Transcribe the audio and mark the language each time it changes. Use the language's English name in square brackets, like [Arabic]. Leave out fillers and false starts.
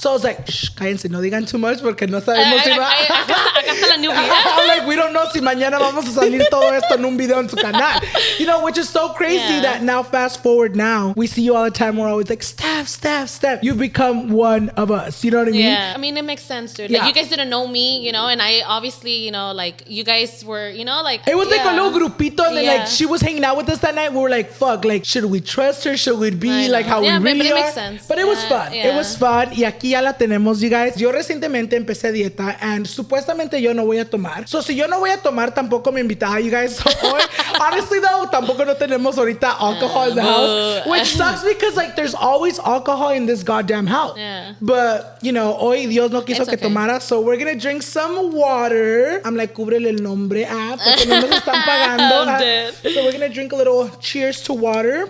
[English] So I was like, [Spanish] shh, cállense, no digan [English] too much [Spanish] porque no sabemos si va. Acá está la newbie. [English] I'm like, we don't know [Spanish] si mañana vamos a salir todo esto en un video en su canal. [English] You know, which is so crazy that now, fast forward now, we see you all the time. We're always like, Steph. You've become one of us. You know what I mean? Yeah. I mean, it makes sense, dude. Like, you guys didn't know me, you know, and I obviously, you know, like, you guys were, you know, like... It was like a little grupito, and then, like, she was hanging out with us that night. We were like, fuck, like, should we trust her? Should we be like how we really but it are? makes sense. But it was fun. It was fun. [Spanish] Y aquí ya la tenemos, [English] you guys. [Spanish] Yo recientemente empecé dieta, and supuestamente yo no voy a tomar. So, si yo no voy a tomar, tampoco me invitaba, [English] you guys. So, [Spanish] hoy, [English] honestly, though, [Spanish] tampoco no tenemos ahorita [English] alcohol in the house, which sucks because, like, there's always alcohol in this goddamn house. Yeah. But, you know, [Spanish] hoy Dios no quiso que tomara, [English] so we're gonna drink some water. I'm like, [Spanish] cúbrele el nombre, porque no nos están pagando. [English] I'm dead. So we're gonna drink a little cheers to water.